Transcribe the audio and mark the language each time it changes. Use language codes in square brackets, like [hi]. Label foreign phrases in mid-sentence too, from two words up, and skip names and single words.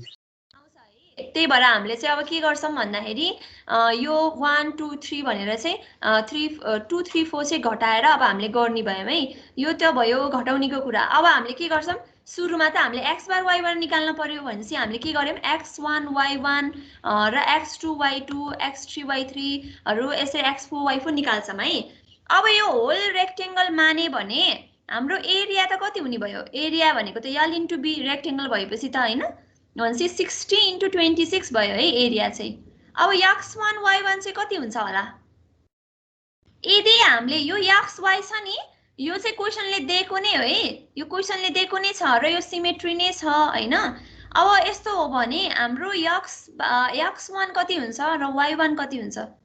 [ne] त्यही भएर हामीले चाहिँ अब के गर्छौं भन्दाखेरि यो 1 2 3 भनेर चाहिँ 2 3 4 चाहिँ घटाएर अब हामीले गर्ने भयौं है यो त भयो घटाउनेको कुरा अब हामीले के गर्छौं सुरुमा त हामीले x बार y बार निकाल्न पर्यो भनेपछि हामीले के गर्यौं x1 y1 र x2 y2 x3 y3 हरु यसै x4 y4 निकाल्छौं है अब यो [en] whole rectangle [ne] माने भने हाम्रो एरिया त कति हुने भयो एरिया भनेको त l * b रेक्टेंगल भएपछि त हैन भनेपछि 60 * 26 भयो है एरिया चाहिँ अब x1 y1 चाहिँ कति हुन्छ होला यदि हामीले यो xy छ नि यो चाहिँ क्वेशनले दिएको नै हो है यो क्वेशनले दिएको नै छ र यो सिमेट्री नै छ हैन अब यस्तो हो भने हाम्रो x1 कति हुन्छ र y1 कति हुन्छ